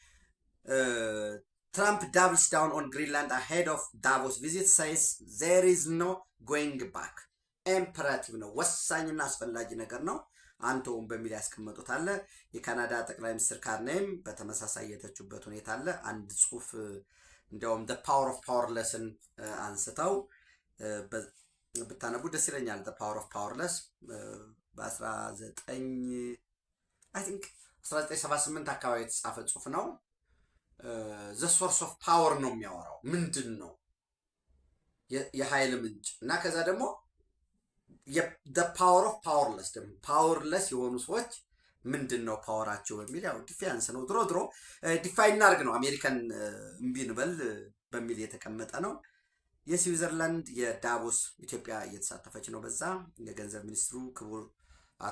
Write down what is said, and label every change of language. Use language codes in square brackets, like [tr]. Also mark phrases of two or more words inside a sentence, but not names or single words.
[en] Trump doubles down on Greenland ahead of Davos visit says there is no going back። [am] ኢምፐራቲቭ ነው፣ ወሳኝና አስፈላጊ ነገር ነው፣ አንተውም በሚል ያስቀመጡት አለ። የካናዳ ጠቅላይ ሚኒስትር ካርኔም በተመሳሳይ የተቹበት ሁኔታ አለ። አንድ ጽሁፍ እንዲያውም [en] the power of powerless [am] ን አንስተው ብታነቡ ደስ ይለኛል። [en] the power of powerless [am] በ1978 አካባቢ የተጻፈ ጽሁፍ ነው። [en] the source of power [am] ነው የሚያወራው። ምንድን ነው የኃይል ምንጭ እና ከዛ ደግሞ [en] the power of powerless [am] ደግሞ powerless የሆኑ ሰዎች ምንድን ነው ፓወራቸው በሚል ያው ዲፌንስ ነው። ድሮ ዲፋይን እናርግ ነው አሜሪካን እምቢ እንበል በሚል የተቀመጠ ነው። የስዊዘርላንድ የዳቮስ ኢትዮጵያ እየተሳተፈች ነው። በዛ የገንዘብ ሚኒስትሩ ክቡር አቶ